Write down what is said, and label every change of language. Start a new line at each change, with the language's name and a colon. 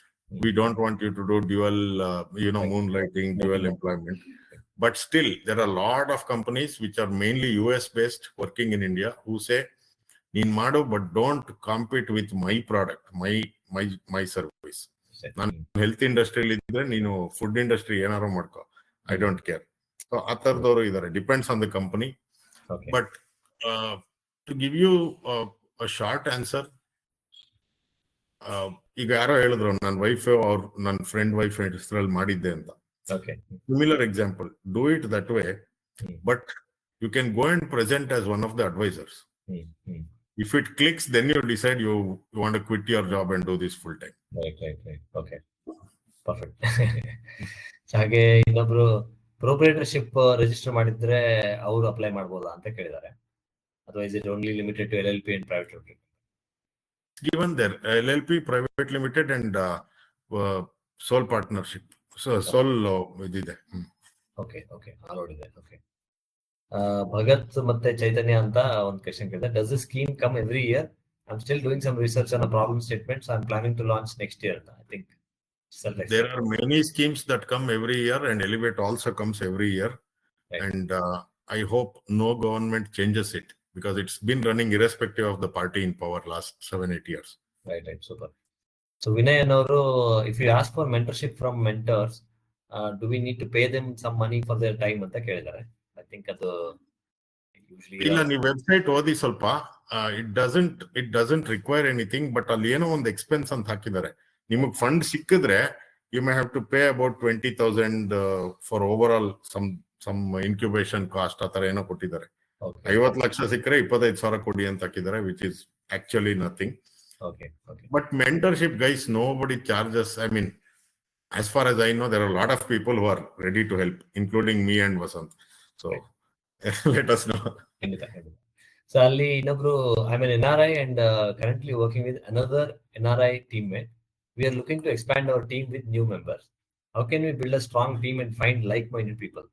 English: We don't want you to do dual, moonlighting, dual employment. But still, there are a lot of companies which are mainly US based, working in India, who say,
Kannada: ನೀನ್ ಮಾಡು,
English: But don't compete with my product, my service.
Kannada: ನಾನು health ಇಂಡಸ್ಟ್ರಿಯಲ್ಲಿ ಇದ್ರೆ ನೀನು food industry ಏನಾರು ಮಾಡ್ಕೋ,
English: I don't care.
Kannada: So ಆ ತರದವರು ಇದಾರೆ,
English: Depends on the company. But to give you short answer,
Kannada: ಈಗ ಯಾರೋ ಹೇಳಿದ್ರು ನನ್ನ ವೈಫ್ ನನ್ನ ಫ್ರೆಂಡ್ ವೈಫ್ ಹೆಸರಲ್ಲಿ ಮಾಡಿದ್ದೆ ಅಂತ.
English: Similar example, do it that way, but you can go and present as one of the advisers. If it clicks, then you decide you want to quit your job and do this full time. Right. Okay. Perfect.
Kannada: ಹಾಗೆ ಇನ್ನೊಬ್ರು proprietorship register ಮಾಡಿದ್ರೆ ಅವರು apply ಮಾಡಬಹುದಾ ಅಂತ ಕೇಳಿದ್ದಾರೆ.
English: ಅಥವಾ is it only limited to LLP and private limited? Given there, LLP, private limited and sole partnership.
Kannada: So sole ಇದಿದೆ.
English: Okay. Allowed ಇದೆ. Okay.
Kannada: ಭಗತ್ ಮತ್ತೆ ಚೈತನ್ಯ ಅಂತ ಒಂದು ಕ್ವೆಶ್ಚನ್ ಕೇಳಿದೆ.
English: Does the scheme come every year? I am still doing some research on problem statements. I am planning to launch next year. I think there are many schemes that come every year, and Elevate also comes every year. Right. And I hope no government changes it, because it's been running irrespective of the party in power last 7-8 years. Right. Super. So Vinay ಅನ್ನೋರು, if you ask for mentorship from mentors, do we need to pay them some money for their time
Kannada: ಅಂತ ಕೇಳಿದ್ದಾರೆ.
English: I think ಅದು
Kannada: ಇಲ್ಲ, ನೀವು website ಓದಿ ಸ್ವಲ್ಪ.
English: it doesn't require anything,
Kannada: but ಅಲ್ಲಿ ಏನೋ ಒಂದು ಎಕ್ಸ್ಪೆನ್ಸ್ ಅಂತ ಹಾಕಿದ್ದಾರೆ. ನಿಮಗ್ ಫಂಡ್ ಸಿಕ್ಕಿದ್ರೆ
English: you may have to pay about 20,000 for overall some incubation cost,
Kannada: ಆ ತರ ಏನೋ ಕೊಟ್ಟಿದ್ದಾರೆ. 50 ಲಕ್ಷ ಸಿಕ್ಕರೆ 25,000 ಕೊಡಿ ಅಂತ ಹಾಕಿದ್ದಾರೆ,
English: Which is actually nothing. But mentorship guys, nobody charges. I mean, as far as I know, there are a lot of people who are ready to help, including me and Vasant. So let us know. So
Kannada: ಅಲ್ಲಿ ಇನ್ನೊಬ್ರು,
English: I am an NRI and currently working with another NRI teammate. We are looking to expand our team with new members. How can we build a strong team and find like-minded people?